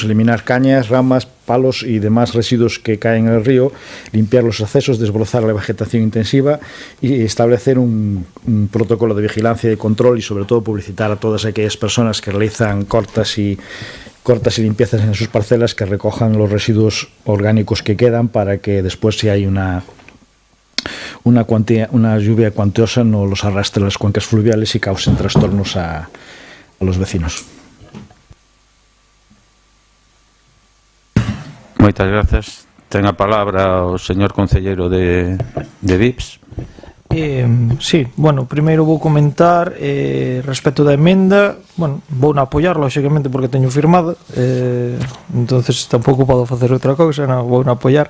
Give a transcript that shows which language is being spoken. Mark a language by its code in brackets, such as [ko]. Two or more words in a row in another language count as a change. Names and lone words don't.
[es] eliminar cañas, ramas, palos y demás residuos que caen en el río, limpiar los accesos, desbrozar la vegetación intensiva y establecer un protocolo de vigilancia y control y sobre todo publicitar a todas aquellas personas que realizan cortas y limpiezas en sus parcelas que recojan los residuos orgánicos que quedan para que después si hay una lluvia cuantiosa no los arrastre a las cuencas fluviales y causen trastornos a los vecinos. [gl] Moitas gracias. Ten a palabra o señor concelleiro de VIPS. Sí, bueno, primeiro vou comentar respecto da emenda. Bueno, vou na apoiar, lógicamente, porque teño firmada, entonces tampouco podo facer outra cousa, non, vou na apoiar.